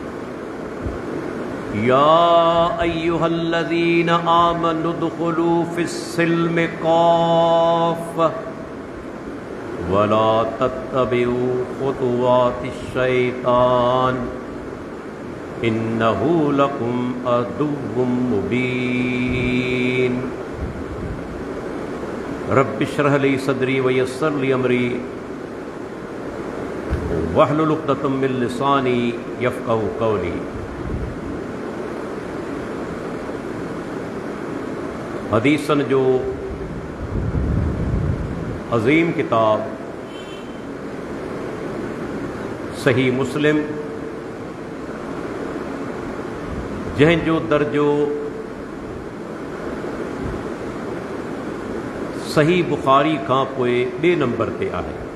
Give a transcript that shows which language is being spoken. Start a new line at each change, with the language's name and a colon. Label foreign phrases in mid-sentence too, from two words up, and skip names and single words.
Arabic: يا أيها الذين آمنوا ادخلوا في السلم كافة ولا تتبعوا خطوات الشيطان إنه لكم عدو مبين. رب اشرح لي صدري ويسر لي أمري واحلل عقدة من لساني يفقهوا قولي.
Sindhi: हदीसन जो अज़ीम किताब सही मुस्लिम जंहिंजो दर्जो सही बुखारी खां पोइ ॿिए नंबर ते आहे।